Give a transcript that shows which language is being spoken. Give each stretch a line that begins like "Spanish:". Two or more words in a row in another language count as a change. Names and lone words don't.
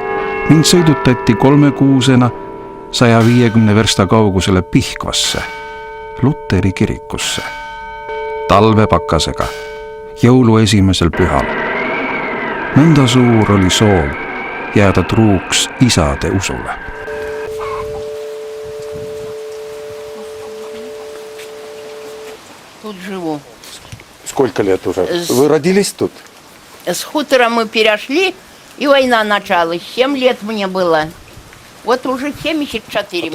Estonian: Mind sõidutati 3-kuusena 150 versta kaugusele Pihkvasse, Luteri kirikusse, talvepakasega, jõulu esimesel pühal. Nõnda suur oli soov jääda truuks isade usule.
Russian: Тут живу. Сколько лет уже? Вы родились тут? С хутора мы перешли, и война началась. 7 лет мне было. Вот уже 74